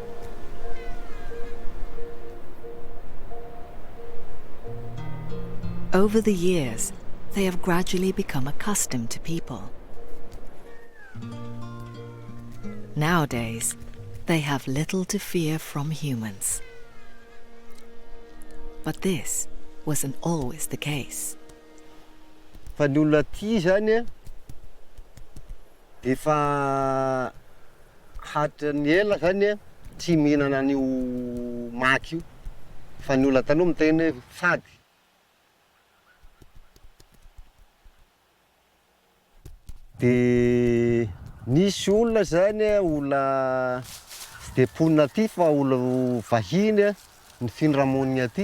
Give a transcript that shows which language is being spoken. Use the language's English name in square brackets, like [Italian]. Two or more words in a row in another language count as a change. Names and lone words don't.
[English] Over the years, they have gradually become accustomed to people. Nowadays, they have little to fear from humans. But this wasn't always the case. [Malagasy] Fa ny olona aty zany efa hatrany ela zany tsy mihinana an'io maki io. Fa ny olona taloha miteny hoe fady. De nisy olona zany olona tsy de mponina aty fa olona vahiny ny finramony aty.